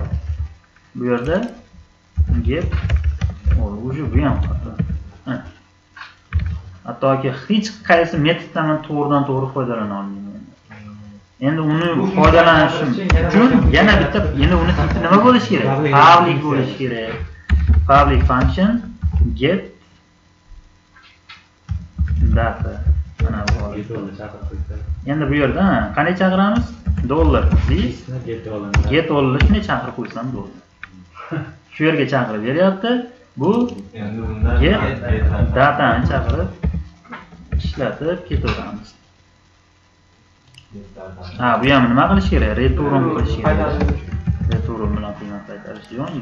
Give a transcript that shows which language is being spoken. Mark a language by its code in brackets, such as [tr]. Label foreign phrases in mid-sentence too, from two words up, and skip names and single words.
[uz] Bu yerda get o'zi bu ham xato. Hattoki hech qaysi metoddan to'g'ridan to'g'ri foydalana olmayman. Endi uni foydalanishim uchun yana bitta, endi uni tipi nima bo'lishi kerak? Public bo'lishi kerak. [en] Public function get data. [uz] Mana bu. Endi bu yerda qanday chaqiramiz? [en] Dollar this get all [uz] shuni chaqirib qo'ysam bo'ldi. shu yerga chaqirib beryapti. Bu Endi bunda datani chaqirib ishlatib ketaveramiz. Ha, bu ham nima qilish kerak? Return qilish kerak. Return bilan qiymat qaytarish jo'ng.